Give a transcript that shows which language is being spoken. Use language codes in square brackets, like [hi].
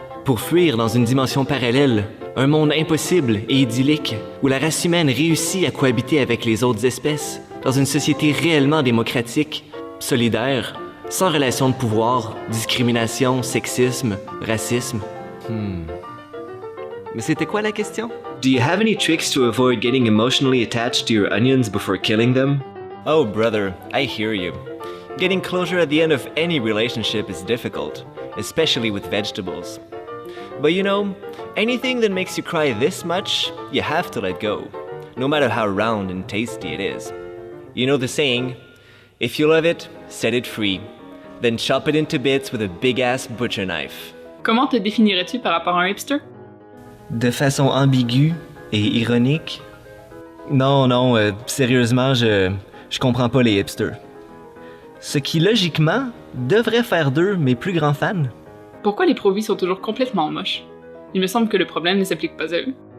[fr] Pour fuir dans une dimension parallèle, un monde impossible et idyllique, où la race humaine réussit à cohabiter avec les autres espèces, dans une société réellement démocratique, solidaire, sans relation de pouvoir, discrimination, sexisme, racisme. Mais c'était quoi la question? [en] Do you have any tricks to avoid getting emotionally attached to your onions before killing them? Oh, brother, I hear you. Getting closure at the end of any relationship is difficult, especially with vegetables. But you know, anything that makes you cry this much, you have to let go, no matter how round and tasty it is. You know the saying, if you love it, set it free. Then chop it into bits with a big-ass butcher knife. [fr] Comment te définirais-tu par rapport à un hipster? De façon ambiguë et ironique? Non, sérieusement, je comprends pas les hipsters. Ce qui, logiquement, devrait faire d'eux mes plus grands fans. Pourquoi les pro-vie sont toujours complètement moches? Il me semble que le problème ne s'applique pas à eux.